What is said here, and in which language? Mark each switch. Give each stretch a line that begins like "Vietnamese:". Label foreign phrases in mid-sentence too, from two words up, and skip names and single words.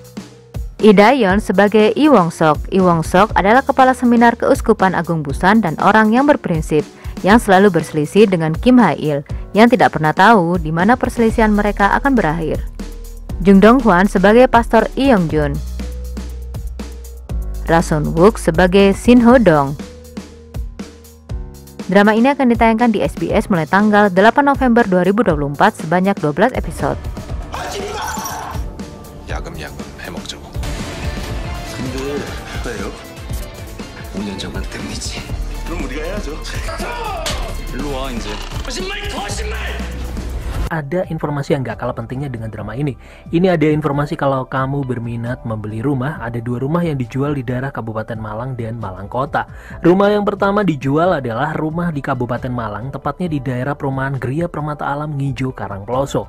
Indonesian: Lee Da-yeon sebagai Lee Wong-sok. Lee Wong-sok adalah kepala seminar Keuskupan Agung Busan dan orang yang berprinsip, yang selalu berselisih dengan Kim Ha-il, yang tidak pernah tahu di mana perselisihan mereka akan berakhir. Jung Dong-hwan sebagai Pastor Lee Yong-jun. Ra Sun-wook sebagai Shin Ho-dong. Drama ini akan ditayangkan di SBS mulai tanggal 8 November 2024 sebanyak 12 episode.
Korean: 야금야금 해먹자고. 근데 왜요? 5년 전만 때문이지. 그럼 우리가 해야죠. 일로 와 이제. 거짓말 거짓말.
Indonesian: Ada informasi yang gak kalah pentingnya dengan drama ini. Ini ada informasi kalau kamu berminat membeli rumah, ada 2 rumah yang dijual di daerah Kabupaten Malang dan Malang Kota. Rumah yang pertama dijual adalah rumah di Kabupaten Malang, tepatnya di daerah perumahan Gria Permata Alam Ngijo Karangploso.